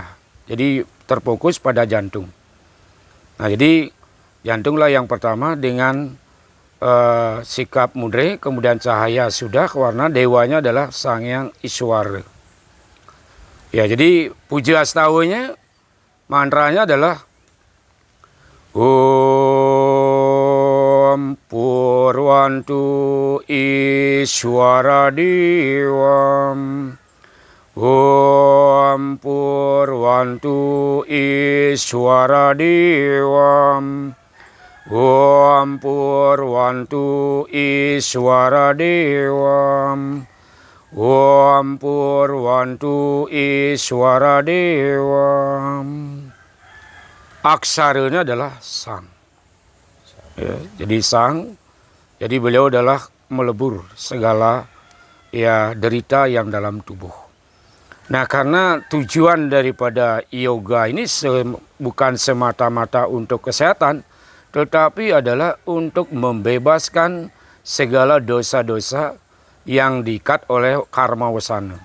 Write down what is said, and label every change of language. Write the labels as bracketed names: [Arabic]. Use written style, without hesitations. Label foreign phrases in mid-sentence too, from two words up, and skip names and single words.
[Indonesian] Jadi terfokus pada jantung. Nah, jadi jantunglah yang pertama dengan sikap mudre, kemudian cahaya sudah, warna dewanya adalah Sangyang Ishwara. Ya, jadi puja astawanya, mantranya adalah [Sanskrit] ॐ पूर्वन्तु ईश्वर देवम्. ॐ पूर्वन्तु ईश्वर देवम्. ॐ पूर्वन्तु ईश्वर देवम्. ॐ पूर्वन्तु ईश्वर देवम्. [Indonesian] Aksaranya adalah Sang. Ya, jadi Sang, jadi beliau adalah melebur segala ya derita yang dalam tubuh. Nah, karena tujuan daripada yoga ini bukan semata-mata untuk kesehatan, tetapi adalah untuk membebaskan segala dosa-dosa yang diikat oleh karma wasana.